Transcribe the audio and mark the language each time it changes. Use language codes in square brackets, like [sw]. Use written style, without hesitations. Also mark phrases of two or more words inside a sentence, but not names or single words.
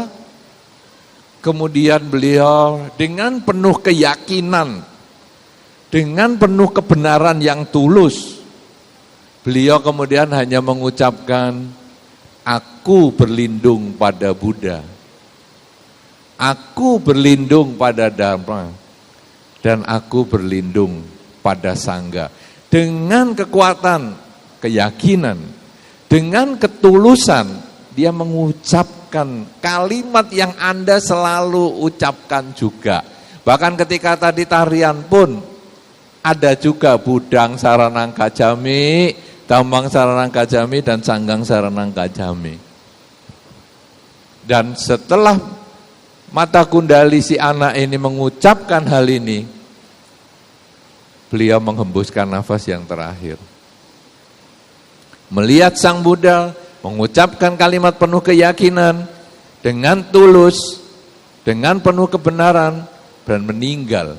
[id] Kemudian beliau dengan penuh keyakinan, dengan penuh kebenaran yang tulus, beliau kemudian hanya mengucapkan, aku berlindung pada Buddha, aku berlindung pada Dharma, dan aku berlindung pada Sangha. Dengan kekuatan, keyakinan, dengan ketulusan, dia mengucapkan kalimat yang Anda selalu ucapkan juga. Bahkan ketika tadi tarian pun, ada juga [pi] Budang Saranang Kajami, Dhammang Saranang Kajami, dan Sanggang Saranang Kajami. [id] Dan setelah Mata Kundali si anak ini mengucapkan hal ini, beliau menghembuskan nafas yang terakhir. Melihat Sang Buddha, mengucapkan kalimat penuh keyakinan, dengan tulus, dengan penuh kebenaran, dan meninggal.